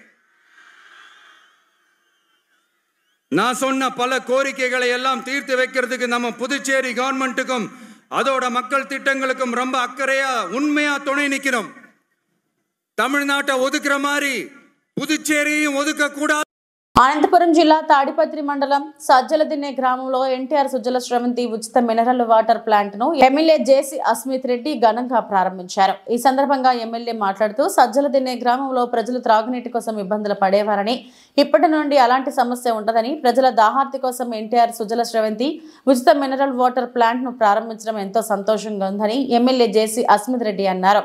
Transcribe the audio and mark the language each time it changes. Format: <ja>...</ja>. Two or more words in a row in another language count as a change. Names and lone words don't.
<ta>நான் சொன்ன பல கோரிக்கைகளை எல்லாம் தீர்த்து வைக்கிறதுக்கு நம்ம புதுச்சேரி கவர்மெண்ட்டுக்கும் அதோட மக்கள் திட்டங்களுக்கும் ரொம்ப அக்கறையா உண்மையா துணை நிற்கணும். தமிழ்நாட்டை ஒதுக்குற மாதிரி புதுச்சேரியையும் ஒதுக்க கூடாது.</ta> <te>అనంతపురం జిల్లా తాడిపత్రి మండలం సజ్జలదిన్నె గ్రామంలో ఎన్టీఆర్ సుజల శ్రవంతి ఉచిత</te> <en>mineral water plant</en> <te>ను ఎమ్మెల్యే జేసీ అస్మిత్ రెడ్డి ఘనంగా ప్రారంభించారు. ఈ సందర్భంగా ఎమ్మెల్యే మాట్లాడుతూ సజ్జలదిన్నె గ్రామంలో ప్రజలు త్రాగునీటి కోసం ఇబ్బందులు పడేవారని, ఇప్పటి నుండి అలాంటి సమస్య ఉండదని, ప్రజల దాహార్తి కోసం ఎన్టీఆర్ సుజల శ్రవంతి ఉచిత</te> <en>mineral water plant</en> <te>ను ప్రారంభించడం ఎంతో సంతోషంగా ఉందని ఎమ్మెల్యే జేసీ అస్మిత్ రెడ్డి అన్నారు.</te>